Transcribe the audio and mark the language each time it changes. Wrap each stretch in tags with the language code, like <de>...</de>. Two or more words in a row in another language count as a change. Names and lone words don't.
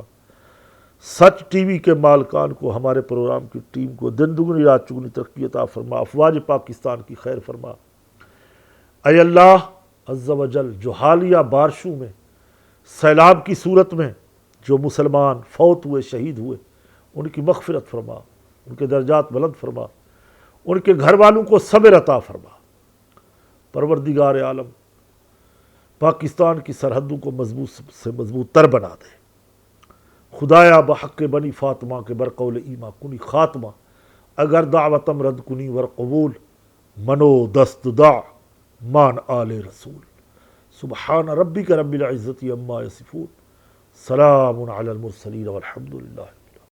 <ur>سچ ٹی وی کے مالکان کو، ہمارے پروگرام کی ٹیم کو دن دگنی رات چگنی ترقی عطا فرما، افواج پاکستان کی خیر فرما، اے اللہ</ur> <ar>عز و جل،</ar> <ur>جو حالیہ بارشوں میں سیلاب کی صورت میں جو مسلمان فوت ہوئے، شہید ہوئے، ان کی مغفرت فرما، ان کے درجات بلند فرما، ان کے گھر والوں کو صبر عطا فرما۔ پروردگار عالم، پاکستان کی سرحدوں کو مضبوط سے مضبوط تر بنا دے۔</ur> <fa>خدایا بحق بنی فاطمہ کے برقول ایما کنی خاتمہ، اگر دعوتم رد کنی ور قبول، منو دست دع مان آل رسول۔</fa> <ar>سبحان ربک رب العزت عما یصفون، سلام علی المرسلین والحمد للہ۔</ar>